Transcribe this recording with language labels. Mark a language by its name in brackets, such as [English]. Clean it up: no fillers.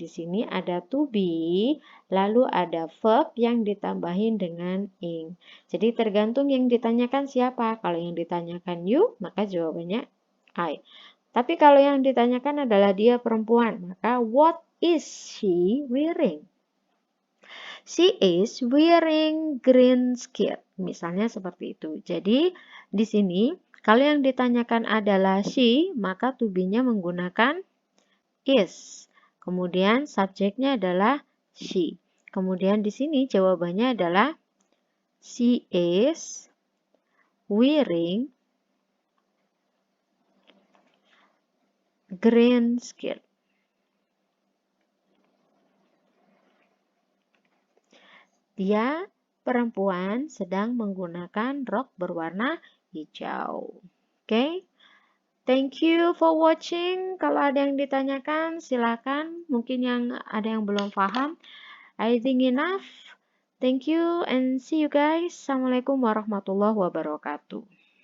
[Indonesian] Di sini ada to be, lalu ada verb yang ditambahin dengan ing. Jadi tergantung yang ditanyakan siapa. Kalau yang ditanyakan you, maka jawabannya I. Tapi kalau yang ditanyakan adalah dia perempuan, maka [English] what is she wearing? She is wearing green skirt. [Indonesian] Misalnya seperti itu. Jadi di sini kalau yang ditanyakan adalah she, maka to be-nya menggunakan is. Kemudian subjeknya adalah she. Kemudian di sini jawabannya adalah [English] she is wearing green skirt. [Indonesian] Dia perempuan sedang menggunakan rok berwarna hijau. Oke. [English] Thank you for watching. [Indonesian] Kalau ada yang ditanyakan, silakan. Mungkin yang ada yang belum paham. [English] I think enough. Thank you and see you guys. [Arabic] Assalamualaikum warahmatullahi wabarakatuh.